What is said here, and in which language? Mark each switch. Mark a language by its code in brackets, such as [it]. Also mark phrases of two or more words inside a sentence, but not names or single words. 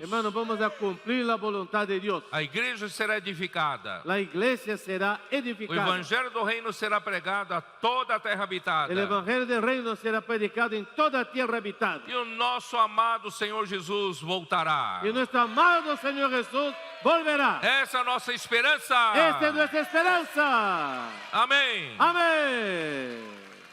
[es] Hermanos, vamos a cumplir la voluntad de Dios. [pt] A igreja será edificada. [es] La iglesia será [pt] O [es] edificada. [pt] evangelho do reino será pregado a toda a terra habitada. [es] El evangelio del reino será predicado en toda tierra habitada. [pt] E o nosso amado Senhor Jesus voltará. [es] Y nuestro amado Señor Jesús volverá. [pt] Essa é a nossa esperança. [es] Esta es nuestra esperanza. [pt] Amém. [es] Amén.